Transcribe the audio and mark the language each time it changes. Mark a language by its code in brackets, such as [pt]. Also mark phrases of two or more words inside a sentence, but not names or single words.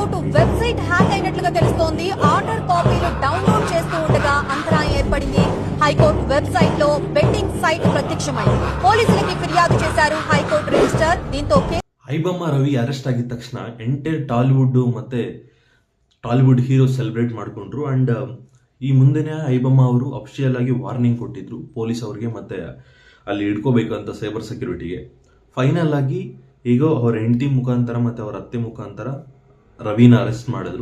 [en] website hack [te] అయినట్లుగా తెలుస్తోంది. [en] order copies download [te] చేస్తూ ఉండగా అంతరాయం ఏర్పడింది. హైకోర్టు వెబ్సైట్ లో [en] betting site [te] ప్రత్యక్షమైంది. పోలీసులకి ఫిర్యాదు చేశారు హైకోర్టు రిజిస్టర్. దీంతో [kn] ಐಬಮ್ಮ ರವಿ ಅರೆಸ್ಟ್ ಆಗಿದ ತಕ್ಷಣ ಎಂಟೈರ್ ಟಾಲಿವುಡ್ ಮತ್ತೆ ಟಾಲಿವುಡ್ ಹೀರೋಸ್ ಸೆಲೆಬ್ರೇಟ್ ಮಾಡಿಕೊಂಡ್ರು. ಅಂಡ್ ಈ ಮುಂದೆನೇ ಐಬಮ್ಮ ಅವರು ಅಫಿಷಿಯಲ್ ಆಗಿ ವಾರ್ನಿಂಗ್ ಕೊಟ್ಟಿದ್ರು ಪೊಲೀಸ್ ಅವರಿಗೆ ಮತ್ತೆ ಅಲ್ಲಿ ಇಟ್ಕೋಬೇಕು ಅಂತ [en] cyber security. [kn] ಫೈನಲ್ ಆಗಿ ಈಗ ಅವ್ರ ಹೆಂಡತಿ ಮುಖಾಂತರ ಮತ್ತೆ ಅವ್ರ ಅತ್ತೆ ಮುಖಾಂತರ ರವಿನ ಅರೆಸ್ಟ್ ಮಾಡಿದ್ರು.